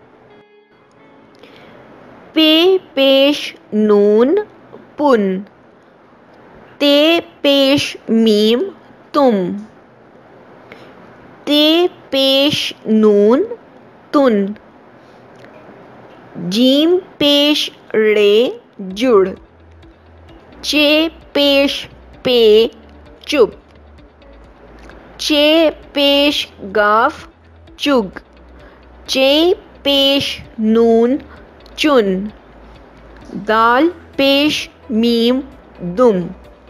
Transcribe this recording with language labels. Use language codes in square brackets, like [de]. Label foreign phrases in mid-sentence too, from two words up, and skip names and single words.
[ur] پے پیش نون پن. تے پیش میم تم. تے پیش نون تن. جیم پیش رے جڑ. چے پیش پے چپ. چے پیش گاف چگ. چے پیش نون چن. دال پیش میم دم.